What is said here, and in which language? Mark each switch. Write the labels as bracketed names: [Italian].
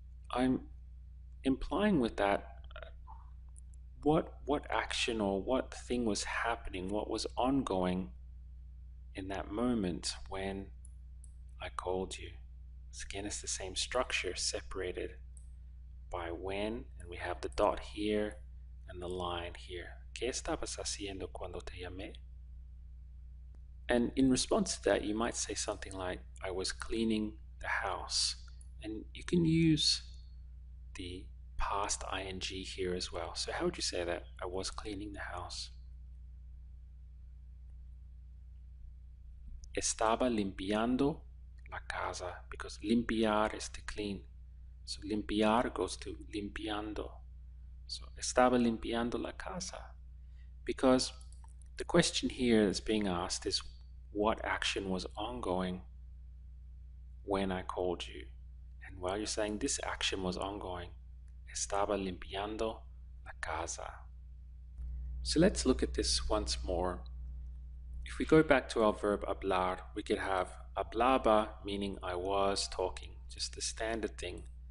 [English] I'm implying with that what action or what thing was happening, what was ongoing in that moment when I called you. So again, it's the same structure, separated by when, and we have the dot here and the line here. [Spanish] ¿Qué estabas haciendo cuando te llamé? [English] And in response to that, you might say something like, I was cleaning the house. And you can use the past ing here as well. So how would you say that? I was cleaning the house. [Spanish] Estaba limpiando la casa, [English] because limpiar is to clean. So limpiar goes to limpiando. [Spanish] So, estaba limpiando la casa. [English] Because the question here that's being asked is what action was ongoing when I called you? And while you're saying this action was ongoing, [Spanish] estaba limpiando la casa. [English] So let's look at this once more. If we go back to our verb hablar, we could have hablaba, meaning I was talking, just the standard thing.